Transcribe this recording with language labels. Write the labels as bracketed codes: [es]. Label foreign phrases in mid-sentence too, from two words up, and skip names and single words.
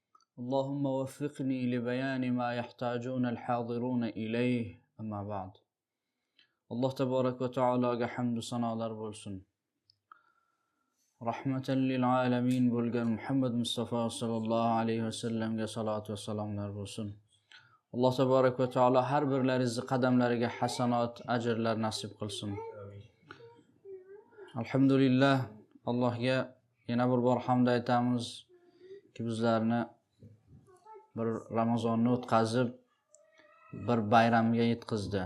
[ar] اللهم وفقني لبيان ما يحتاجون الحاضرون إليه أما بعد. [uz] Allah [ar] تبارك وتعالى [uz] hamdu sanolar bo'lsin. [ar] رحمة للعالمين [uz] bo'lgan Muhammad Mustafa [ar] صلى الله عليه وسلم [uz] salovat va salomlar bo'lsin. Allah [ar] تبارك وتعالى [uz] har birlaringizni qadamlariga hasanat, ajrlar nasib qilsin. Alhamdulillah, Allohga yana bir bor hamd aytamiz ki bizlarni bir Ramazonni o'tkazib bir bayramga yetkazdi.